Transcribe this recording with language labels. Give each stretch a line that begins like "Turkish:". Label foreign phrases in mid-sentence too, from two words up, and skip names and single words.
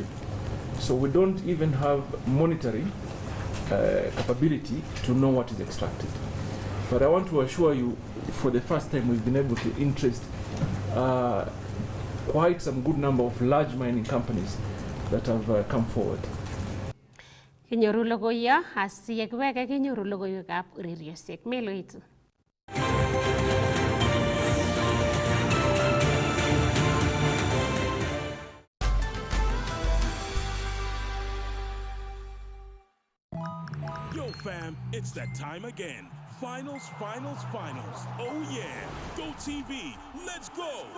English: So we don't even have monitoring capability to know what is extracted. But I want to assure you, for the first time, we've been able to interest quite some good number of large mining companies that have come forward.
Kalenjin: Kinyoru logoiyo asiyekiweke kinyoru logoiwekab ureriosiek meloitu.
English: Yo fam, it's that time again. Finals. Oh yeah. Go TV. Let's go.